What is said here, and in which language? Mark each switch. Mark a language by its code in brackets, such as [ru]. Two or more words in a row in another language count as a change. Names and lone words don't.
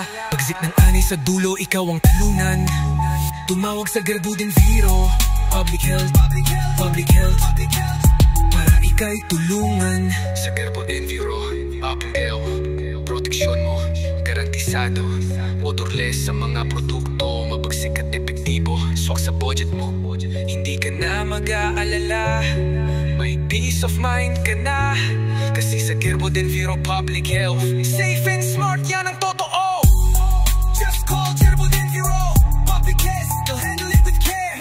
[tl] Bagsit ng anay sa dulo, ikaw ang talunan. Tumawag sa Gerbo Benviro Public Health, Public Health, para ika'y tulungan. Sa Gerbo Benviro Apel, proteksyon mo, garantisado. Odorless sa mga produkto, mabagsik at epektibo. Swak sa budget mo, hindi ka na mag-aalala. May [en] peace of mind [tl] ka na, kasi sa Gerbo Benviro Public Health, [en] safe and smart, [tl] yan ang totoo. [en] Just call Gerbo Benviro Public Health, they'll handle it with care.